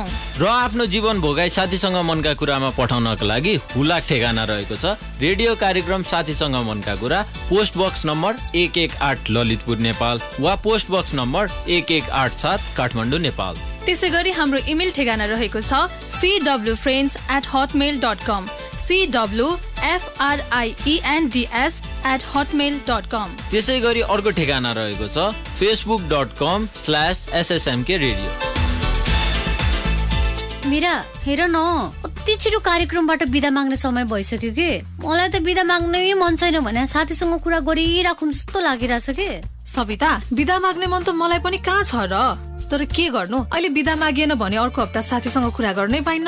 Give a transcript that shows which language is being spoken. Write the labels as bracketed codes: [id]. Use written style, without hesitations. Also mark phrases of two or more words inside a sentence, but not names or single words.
[ne] र आफ्नो जीवन भोगाई साथीसँग मनका कुरामा पठाउनका लागि हुलाक ठेगाना रहेको छ। रेडियो कार्यक्रम साथीसँग मनका कुरा, पोस्ट बक्स नम्बर 118 ललितपुर नेपाल वा पोस्ट बक्स नम्बर 1187 काठमाडौँ नेपाल। त्यसै गरी हाम्रो इमेल ठेगाना रहेको छ cwfriends@hotmail.com cwfriends@hotmail.com। त्यसै गरी अर्को ठेगाना रहेको छ facebook.com/ssmk radio। मीरा हेर न, कति छिटो कार्यक्रमबाट बिदा माग्ने समय भइसक्यो कि मलाई त बिदा माग्नै मन छैन भने साथीसँग कुरा गरिराखौँ जस्तो लागिरहेछ कि। सविता, बिदा माग्ने मन त मलाई पनि कहाँ छ र, तर के गर्नु, अहिले बिदा मागिएन भने अर्को हप्ता साथीसँग कुरा गर्नै पाइन्न।